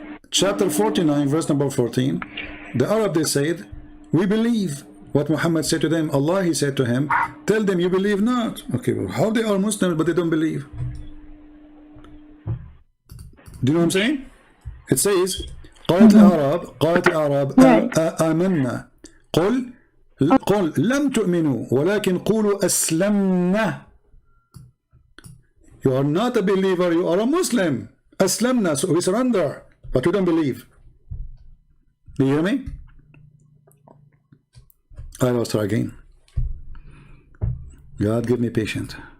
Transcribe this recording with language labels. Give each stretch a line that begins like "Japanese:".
English: Chapter 49, verse number 14. The Arab, they said, we believe. What Muhammad said to them, Allah, he said to him, tell them you believe not. Okay, well, how they are Muslims but they don't believe? Do you know what I'm saying? It says,
Arabic: قالت الأعراب آمنا قل لم تؤمنوا ولكن قولوا أسلمنا.
English: You are not a believer, you are a Muslim. أسلمنا, so we surrender, but we don't believe. Do you hear me? I will start again. God give me patience.